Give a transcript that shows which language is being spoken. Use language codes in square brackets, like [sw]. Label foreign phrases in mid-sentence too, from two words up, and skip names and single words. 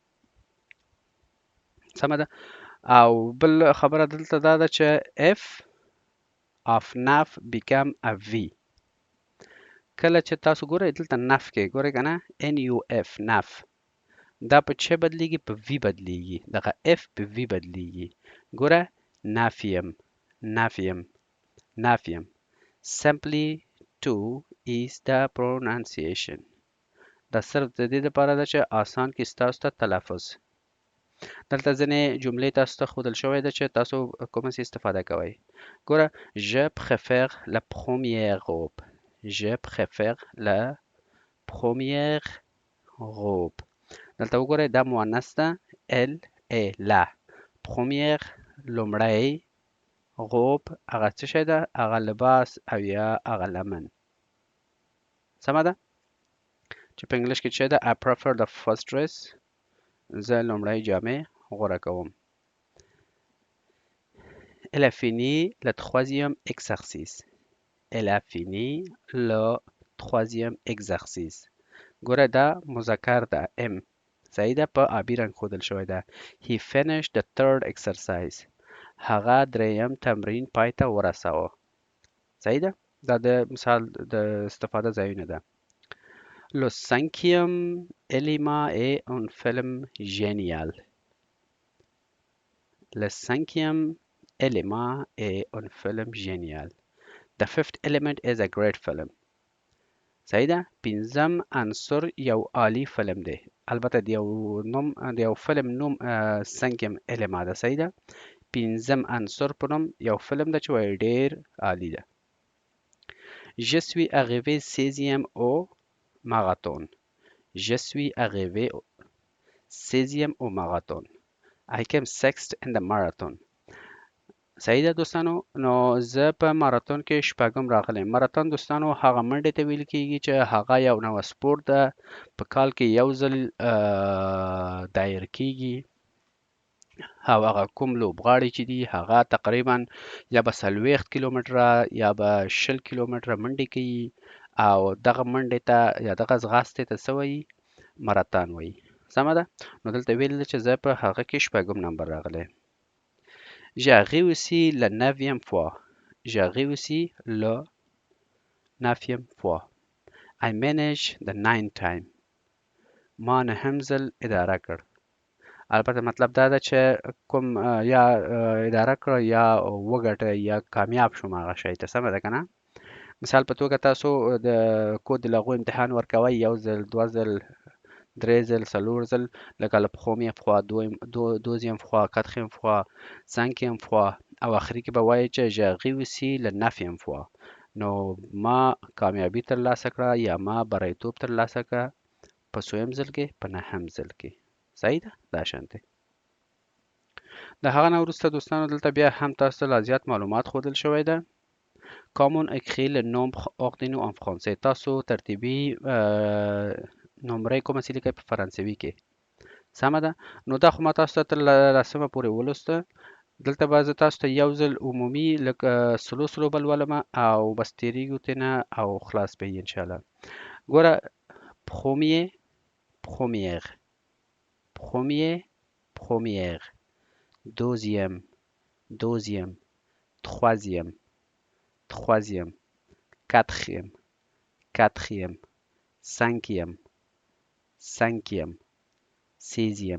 [ps] سمه ده؟ او بل خبره دلته دا ده چې [en] F of NAF become a V. [ps] کله چې تاسو ګورئ دلته نف کې ګورئ که نه NUF نف دا په چه بدلیږي؟ په V بدلیږي. دغه F په V بدلیږي. ګوره نافیم نافیم نافیم. [en] Simply to is the pronunciation. [ps] دا صرف د دې لپاره ده چې آسان کې ستاسو ته تلفظ. دلته ځینې جملې تاسو ته ښودل شوی ده چې تاسو کومه سي استفاده کوئ. [fr] ګوره Je préfère la première robe. Je préfère la première robe. [ps] دلته وګورئ دا مؤنث ده ال ای لا. première لومړی، غوب هغه څه شی ده؟ هغه لباس او یا هغه لمن. سمه ده؟ چې په انګلیش کې څه ده؟ [en] I prefer the first dress. [ps] زه لومړی جامې غوره کوم. [fr] Elle a fini le troisième exercice. Elle a fini le troisième exercice. [ps] ګوره دا مذکر ده ام. صحیح ده؟ په آبي رنګ ښودل شوی ده. [en] He finished the third exercise. [ps] هغه دریم تمرین پای ته ورساوه. صحیح ده؟ دا د مثال د استفاده ځایونه ده. [fr] Le cinquième élément est un film génial. Le cinquième élément est un film génial. [en] The fifth element is a great film. [ps] صحیح ده؟ پنځم عنصر یو عالی فلم دی. البته د یو فلم نوم [fr] cinquième élément [ps] ده. صحیح ده؟ پنځم عنصر په نوم یو فلم ده چې وایي ډېر عالی ده. [fr] Je suis arrivé 16e au marathon. Je suis arrivé 16e au marathon. [en] I came sixth in the marathon. [ps] صحیح ده دوستانو؟ نو زه په ماراتون کې شپږم راغلی. ماراتون دوستانو هغه منډې ته ویل کیږي چې هغه یو نوی سپورت ده، په کال کې یو ځل دایر کیږي او هغه کوم لوبغاړي چې دي هغه تقریبا یا به 40 کیلومتره یا به 20 کیلومتره منډې کوي او دغه منډې ته یا دغه ځغاستې ته څه وایي؟ ماراتون وایي. سمه ده؟ نو دلته ویل ده چې زه په هغه کې شپږم نمبر راغلی. [fr] J'ai réussi la 9e fois. J'ai réussi le 9e fois. [en] I managed the 9th time. [ps] ما نهم ځل اداره کړ. البته مطلب دا ده چې کوم یا اداره کړ یا وګټه یا کامیاب شوم هغه شی ته. سمه ده که نه؟ مثال په توګه تاسو د کود د لغو امتحان ورکوئ یو ځل، دوه ځل، درې ځل، څلور ځل، لکه [fr] le première fois، deuxième fois، quatrième fois، cinquième fois [ps] او آخري کې به وایي چې [fr] j'ai réussi le 9e fois. [ps] نو ما کامیابي ترلاسه کړه یا ما بریتوب ترلاسه کړه په څویم ځل کې؟ په نهم ځل کې. صحیح ده؟ دا شان دی. د هغه نه وروسته دوستانو دلته بیا هم تاسو ته لا زیات معلومات ښودل شوی ده. [fr] Comment écrire le nombre ordinaux en français. [ps] تاسو ترتیبي نمرې کومه سي لیکئ په فرانسوي کې. سمه ده؟ نو دا خو ما تاسو ته تر لسمه پورې ولوسته. دلته به زه تاسو ته یو ځل عمومي لږ سلو به لولمه او بس تېرېږو ترېنه او خلاص به یې انشاءالله. [fr] ګوره premier première premier première deuxième deuxième troisième troisième quatrième quatrième cinquième cinquième seizième